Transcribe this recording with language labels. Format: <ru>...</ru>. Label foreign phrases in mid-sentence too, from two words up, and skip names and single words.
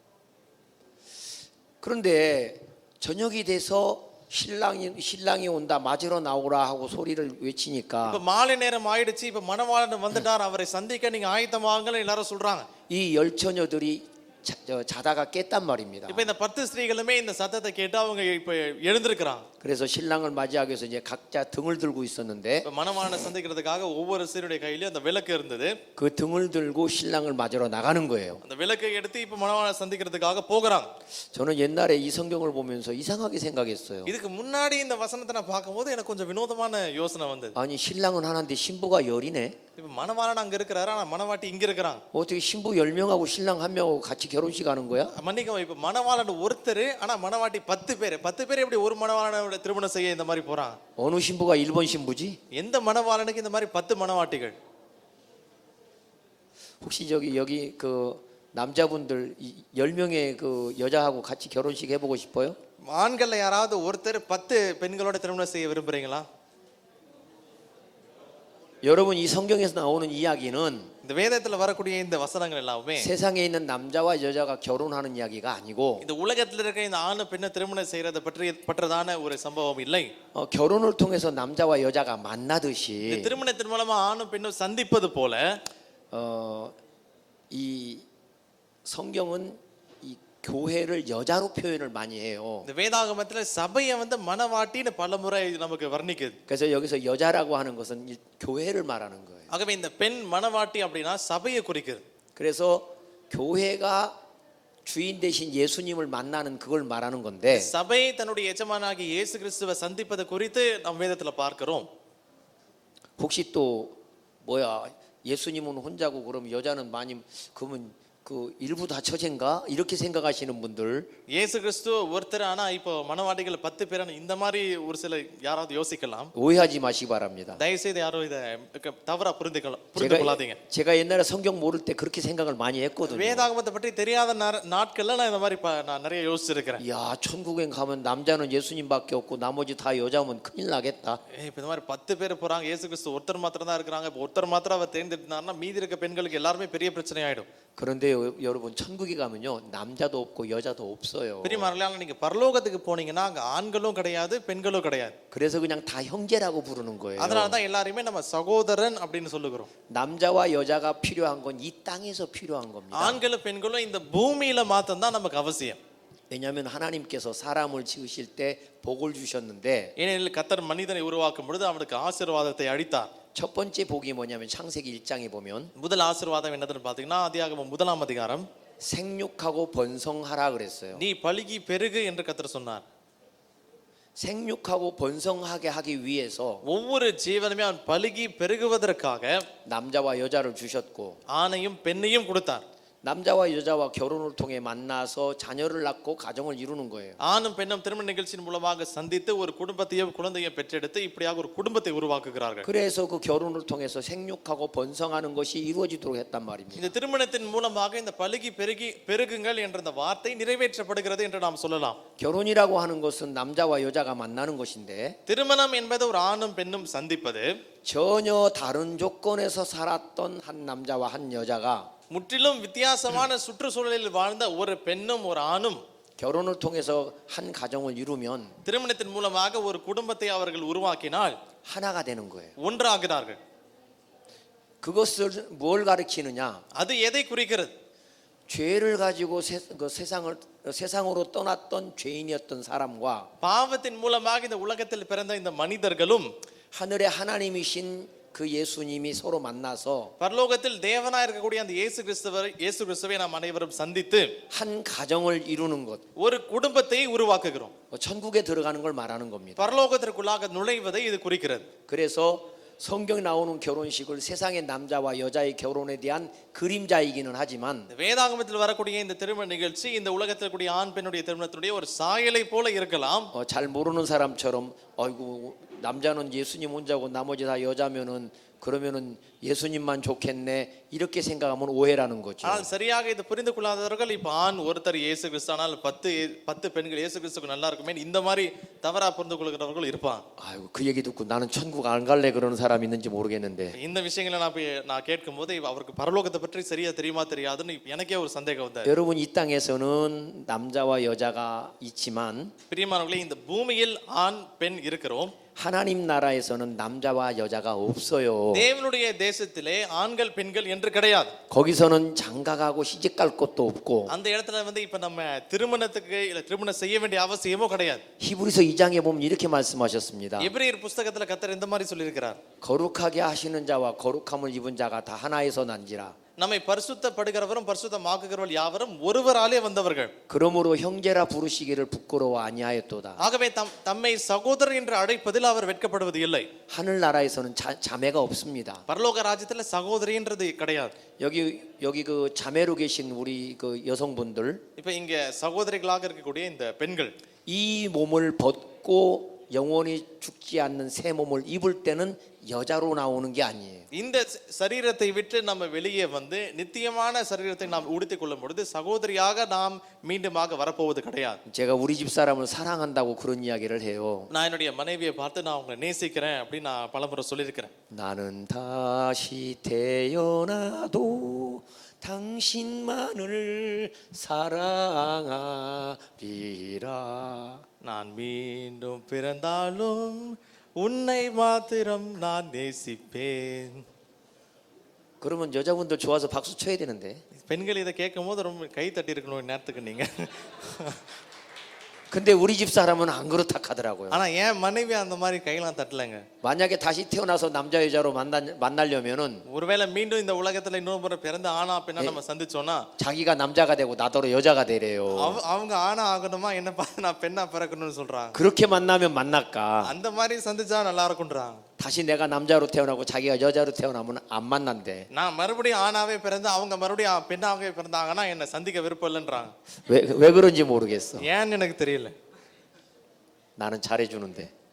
<ko>그런데 저녁이 돼서 신랑이 온다, 맞으러 나오라 하고 소리를 외치니까</ko> <ta>இப்போ மாலை நேரம் ஆயிடுச்சு, இப்போ மணவாளன் வந்துட்டார், அவரை சந்திக்க நீங்க ஆயத்தமாகங்கன்னு எல்லாரும் சொல்றாங்க.</ta> <ko>이 열처녀들이 자다가 깼단 말입니다.</ko> <ta>இப்போ இந்த 10 ஸ்திரீகளுமே இந்த சத்தத்தை கேட்டு அவங்க இப்போ எழுந்திருக்கிறாங்க.</ta> <ko>그래서 신랑을 맞이하기 위해서 이제 각자 등을 들고 있었는데</ko> <ta>இப்போ மணவாளனை சந்திக்கிறதுக்காக ஒவ்வொரு ஸ்திரீயுடைய கையில அந்த விளக்கு இருந்தது.</ta> <ko>그 등을 들고 신랑을 맞으러 나가는 거예요.</ko> <ta>அந்த விளக்கை எடுத்து இப்போ மணவாளனை சந்திக்கிறதுக்காக போகிறாங்க.</ta> <ko>저는 옛날에 이 성경을 보면서 이상하게 생각했어요.</ko> <ta>இதுக்கு முன்னாடி இந்த வசனத்தை நான் பார்க்கும்போது எனக்கு கொஞ்சம் வினோதமான யோசனை வந்தது.</ta> <ko>아니 신랑은 하나인데 신부가 열이네.</ko> <ta>இப்போ மணவாளன் அங்க இருக்கிறாரு, ஆனா மணவாட்டி இங்க இருக்கிறாங்க.</ta> <ko>어떻게 신부 10명하고 신랑 1명하고 같이 결혼식 하는 거야?</ko> <ta>மன்னிக்கவும், இப்போ மணவாளன் ஒருத்தர், ஆனா மணவாட்டி 10 பேர். 10 பேர் எப்படி ஒரு மணவாளனோட திருமணம் செய்ய இந்த மாதிரி போறாங்க?</ta> <ko>어느 신부가 1번 신부지?</ko> <ta>எந்த மணவாளனுக்கு இந்த மாதிரி 10 மணவாட்டிகள்?</ta> <ko>혹시 여기 그 남자분들 10명의 그 여자하고 같이 결혼식 해보고 싶어요?</ko> <ta>ஆண்கள்ல யாராவது ஒருத்தர் 10 பெண்களோட திருமணம் செய்ய விரும்புறீங்களா?</ta> <ko>여러분 이 성경에서 나오는 이야기는</ko> <ta>இந்த வேதத்துல வரக்கூடிய இந்த வசனங்கள் எல்லாமே</ta> <ko>세상에 있는 남자와 여자가 결혼하는 이야기가 아니고</ko> <ta>இந்த உலகத்துல இருக்க இந்த ஆணு பெண்ணை திருமணம் செய்யறத பற்றதான ஒரு சம்பவம் இல்லை.</ta> <ko>결혼을 통해서 남자와 여자가</ko> <ta>இந்த</ta> <ko>만나듯이</ko> <ta>திருமணத்தின் மூலமா ஆணும் பெண்ணும் சந்திப்பது போல</ta> <ko>이 성경은 이 교회를 여자로 표현을 많이 해요.</ko> <ta>இந்த வேதாகமத்துல சபையை வந்து மணவாட்டின்னு பலமுறை நமக்கு வர்ணிக்குது.</ta> <ko>그래서 여기서 여자라고 하는 것은 이 교회를 말하는 거예요.</ko> <ta>ஆகவே இந்த பெண் மணவாட்டி அப்படின்னா சபையை குறிக்குது.</ta> <ko>그래서 교회가 주인 대신 예수님을 만나는 그걸 말하는 건데</ko> <ta>சபை தன்னுடைய எஜமானாகிய இயேசு கிறிஸ்துவை சந்திப்பது குறித்து நாம் வேதத்துல பார்க்கிறோம்.</ta> <ko>혹시 또 뭐야 예수님은 혼자고 그럼 여자는 많이 그러면 그 일부 다 처제인가 이렇게 생각하시는 분들</ko> <ta>இயேசு கிறிஸ்து ஒருத்தர், ஆனா இப்போ மணவாட்டிகள் 10 பேர், இந்த மாதிரி ஒரு சில யாராவது யோசிக்கலாம்.</ta> <ko>오해하지 마시기 바랍니다.</ko> <ta>தயவுசெய்து யாரும் இதை தவறா புரிந்து கொள்ளாதீங்க.</ta> <ko>제가 옛날에 성경 모를 때 그렇게 생각을 많이 했거든요.</ko> <ta>வேதாகமத்தை பற்றி தெரியாத நாட்கள்ல நான் இந்த மாதிரி நான் நிறைய யோசிச்சிருக்கிறேன்.</ta> <ko>야 천국에 가면 남자는 예수님밖에 없고 나머지 다 여자면 큰일 나겠다.</ko> <ta>இப்போ இந்த மாதிரி 10 பேர் போறாங்க, இயேசு கிறிஸ்து ஒருத்தர் மாத்திரம் தான் இருக்கிறாங்க, இப்போ ஒருத்தர் மாத்திரம் அவர் தேர்ந்தெடுத்தாருன்னா மீதி இருக்க பெண்களுக்கு எல்லாருமே பெரிய பிரச்சனை ஆயிடும்.</ta> <ko>그런데 여러분 천국에 가면요 남자도 없고 여자도 없어요.</ko> <ta>பெரியமார்களே, நீங்க பரலோகத்துக்கு போனீங்கன்னா அங்க ஆண்களும் கிடையாது, பெண்களும் கிடையாது.</ta> <ko>그래서 그냥 다 형제라고 부르는 거예요.</ko> <ta>அதனால தான் எல்லாரையுமே நம்ம சகோதரன் அப்படின்னு சொல்லுகிறோம்.</ta> <ko>남자와 여자가 필요한 건 이 땅에서 필요한 겁니다.</ko> <ta>ஆண்களும் பெண்களும் இந்த பூமியில மாத்திரம் தான் நமக்கு அவசியம்.</ta> <ko>왜냐하면 하나님께서 사람을 지으실 때 복을 주셨는데</ko> <ta>ஏனெனில் கர்த்தர் மனிதனை உருவாக்கும் பொழுது அவனுக்கு ஆசீர்வாதத்தை அளித்தார்.</ta> <ko>첫 번째 복이 뭐냐면 창세기 1장에 보면</ko> <ta>முதல் ஆசீர்வாதம் என்னதுன்னு பாத்தீங்கன்னா ஆதியாகமம் 1ஆம் அதிகாரம்,</ta> <ko>생육하고 번성하라 그랬어요.</ko> <ta>நீ பலுகி பெருகு என்று கர்த்தர் சொன்னார்.</ta> <ko>생육하고 번성하게 하기 위해서</ko> <ta>ஒவ்வொரு ஜீவனுமே அவன் பலுகி பெருகுவதற்காக</ta> <ko>남자와 여자를 주셨고</ko> <ta>ஆணையும் பெண்ணையும் கொடுத்தார்.</ta> <ko>남자와 여자와 결혼을 통해 만나서 자녀를 낳고 가정을 이루는 거예요.</ko> <ta>ஆணும் பெண்ணும் திருமண நிகழ்ச்சியின் மூலமாக சந்தித்து ஒரு குடும்பத்தையும் குழந்தையும் பெற்றெடுத்து இப்படியாக ஒரு குடும்பத்தை உருவாக்குகிறார்கள்.</ta> <ko>그래서 그 결혼을 통해서 생육하고 번성하는 것이 이루어지도록 했단 말입니다.</ko> <ta>இந்த திருமணத்தின் மூலமாக இந்த பலுகி பெருகுங்கள் என்ற இந்த வார்த்தை நிறைவேற்றப்படுகிறது என்று நாம் சொல்லலாம்.</ta> <ko>결혼이라고 하는 것은 남자와 여자가 만나는 것인데</ko> <ta>திருமணம் என்பது ஒரு ஆணும் பெண்ணும் சந்திப்பது.</ta> <ko>전혀 다른 조건에서 살았던 한 남자와 한 여자가</ko> <ta>முற்றிலும் வித்தியாசமான சுற்றுச்சூழலில் வாழ்ந்த ஒரு பெண்ணும் ஒரு ஆணும்</ta> <ko>결혼을 통해서 한 가정을 이루면</ko> <ta>திருமணத்தின் மூலமாக ஒரு குடும்பத்தை அவர்கள் உருவாக்கினால்</ta> <ko>하나가 되는 거예요.</ko> <ta>ஒன்றாகிறார்கள்.</ta> <ko>그것을 뭘 가리키느냐?</ko> <ta>அது எதை குறிக்கிறது?</ta> <ko>죄를 가지고 세상으로 떠났던 죄인이었던 사람과</ko> <ta>பாவத்தின் மூலமாக இந்த உலகத்தில் பிறந்த இந்த மனிதர்களும்</ta> <ko>하늘의 하나님이신 그 예수님이 서로 만나서</ko> <ta>பரலோகத்தில் தேவனாய் இருக்கக்கூடிய அந்த இயேசு கிறிஸ்துவை நாம் அனைவரும் சந்தித்து</ta> <ko>한 가정을 이루는 것,</ko> <ta>ஒரு குடும்பத்தை உருவாக்குகிறோம்.</ta> <ko>천국에 들어가는 걸 말하는 겁니다.</ko> <ta>பரலோகத்திற்குள்ளாக நுழைவதை இது குறிக்கிறது.</ta> <ko>그래서 성경에 나오는 결혼식을 세상의 남자와 여자의 결혼에 대한 그림자이기는 하지만</ko> <ta>இந்த வேதாகமத்தில் வரக்கூடிய இந்த திருமண நிகழ்ச்சி இந்த உலகத்தில் கூடிய ஆண் பெண்ணுடைய திருமணத்துடைய ஒரு சாயலை போல இருக்கலாம்.</ta> <ko>잘 모르는 사람처럼 아이고 남자는 예수님 혼자고 나머지 다 여자면은 그러면은 예수님만 좋겠네 이렇게 생각하면 오해라는 거죠.</ko> <ta>ஆனால் சரியாக இது புரிந்து கொள்ளாதவர்கள் இப்ப ஆண் ஒருத்தர் இயேசு கிறிஸ்து ஆனால் 10 பெண்கள் இயேசு கிறிஸ்துக்கு நல்லா இருக்குமே இந்த மாதிரி தவறா புரிந்து கொள்கிறவர்கள் இருப்பாங்க.</ta> <ko>아이고 그 얘기 듣고 나는 천국 안 갈래 그러는 사람 있는지 모르겠는데</ko> <ta>இந்த விஷயங்களை நான் கேட்கும்போது அவருக்கு பரலோகத்தை பற்றி சரியா தெரியுமா தெரியாதுன்னு எனக்கே ஒரு சந்தேகம் வந்தது.</ta> <ko>여러분 이 땅에서는 남자와 여자가 있지만</ko> <ta>பிரியமானவர்களே இந்த பூமியில் ஆண் பெண் இருக்கிறோம்.</ta> <ko>하나님 나라에서는 남자와 여자가 없어요.</ko> <ta>தேவனுடைய தேசத்திலே ஆண்கள் பெண்கள் என்று கிடையாது.</ta> <ko>거기서는 장가가고 시집 갈 것도 없고</ko> <ta>அந்த இடத்துல இப்ப நம்ம திருமணத்துக்கு இல்ல திருமணம் செய்ய வேண்டிய அவசியமோ கிடையாது.</ta> <ko>히브리서 2장에 보면 이렇게 말씀하셨습니다.</ko> <ta>எபிரேயர் புத்தகத்துல கர்த்தர் இந்த மாதிரி சொல்லியிருக்கிறார்.</ta> <ko>거룩하게 하시는 자와 거룩함을 입은 자가 다 하나에서 난지라.</ko> <ta>நம்மை பரிசுத்தப்படுகிறவரும் பரிசுத்தமாக்குகிறவர்கள் யாவரும் ஒருவராலே வந்தவர்கள்.</ta> <ko>그러므로 형제라 부르시기를 부끄러워 아니하였도다.</ko> <ta>ஆகவே தம்மை சகோதரர் என்று அழைப்பதில் அவர் வெட்கப்படுவது இல்லை.</ta> <ko>하늘 나라에서는 자매가 없습니다.</ko> <ta>பரலோக ராஜ்யத்துல சகோதரின்றது கிடையாது.</ta> <ko>여기 그 자매로 계신 우리 그 여성분들</ko> <ta>இப்ப இங்க சகோதரிகளாக இருக்கக்கூடிய இந்த பெண்கள்</ta> <ko>이 몸을 벗고 영원히 죽지 않는 새 몸을 입을 때는 여자로 나오는 게 아니에요.</ko> <ta>இந்த சரீரத்தை விட்டு நம்ம வெளியே வந்து நித்தியமான சரீரத்தை நாம் உடுத்திக் கொள்ளும் பொழுது சகோதரியாக நாம் மீண்டுமாக வரப்போவது கிடையாது.</ta> <ko>제가 우리 집 사람을 사랑한다고 그런 이야기를 해요.</ko> <ta>நான் என்னுடைய மனைவியை பார்த்து நான் உங்களை நேசிக்கிறேன் அப்படின்னு நான் பலமுறை சொல்லியிருக்கிறேன்.</ta> <ko>나는 다시 태어나도 당신만을 사랑하리라.</ko> <ta>நான் மீண்டும் பிறந்தாலும் உன்னை மாத்திரம் நான் நேசிப்பேன்.</ta> <ko>그러면 여자분들 좋아서 박수 쳐야 되는데.</ko> <ta>பெண்கள் இதை கேட்கும் போது ரொம்ப கை தட்டி இருக்கணும் நேரத்துக்கு நீங்க.</ta> <ko>근데 우리 집 사람은 안 그렇다 하더라고요.</ko> <ta>ஆனா என் மனைவி அந்த மாதிரி கையெல்லாம் தட்டலைங்க.</ta> <ko>만약에 다시 태어나서 남자 여자로 만나려면은</ko> <ta>ஒருவேளை மீண்டும் இந்த உலகத்துல இன்னொரு முறை பிறந்த ஆணா பெண்ணா நம்ம சந்திச்சோம்னா</ta> <ko>자기가 남자가 되고 나더러 여자가 되래요.</ko> <ta>அவங்க ஆணா ஆகணுமா என்ன பார்த்து நான் பெண்ணா பிறக்கணும்னு சொல்றாங்க.</ta> <ko>그렇게 만나면 만날까?</ko> <ta>அந்த மாதிரி சந்திச்சா நல்லா இருக்கும்ன்றாங்க.</ta> <ko>다시 내가 남자로 태어나고 자기가 여자로 태어나면 안 만난대.</ko> <ta>நான் மறுபடியும் ஆணாவே பிறந்து அவங்க மறுபடியும் பெண்ணாவே பிறந்தாங்கன்னா என்ன சந்திக்க விருப்பம் இல்லைன்றாங்க.</ta> <ko>왜 그런지 모르겠어.</ko> <ta>ஏன்னு எனக்கு தெரியல.</ta> <ko>나는 잘해주는데.</ko>